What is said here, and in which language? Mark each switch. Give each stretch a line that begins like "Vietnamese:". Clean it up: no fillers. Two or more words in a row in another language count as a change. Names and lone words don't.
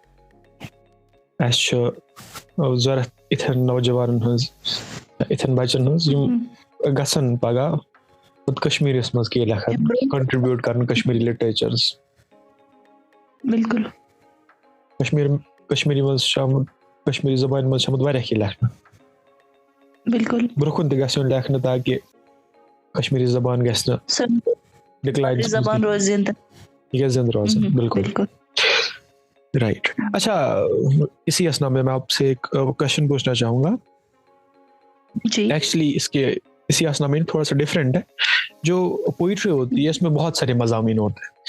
Kashmiri: ज़रूरत इतने नौजवान इतने बच्चन गसन पगा खुद कश्मीरी मज के लेखन कंट्रीब्यूट करन कश्मीरी लिटरेचर्स. बिल्कुल. कश्मीरी मज शाम कश्मीरी ज़बान मज शाम वारिया के लेखन. बिल्कुल. ब्रोखुन ते गसन लेखन ताकि कश्मीरी ज़बान गसन डिक्लाइन ज़बान रोज जिंदा रोज. बिल्कुल. राइट.
Hindi: अच्छा, इसी असना में मैं आपसे एक क्वेश्चन पूछना चाहूँगा. जी. एक्चुअली इसी असना में थोड़ा सा डिफरेंट है. जो पोइट्री होती है इसमें बहुत सारे मज़ामीन होते हैं.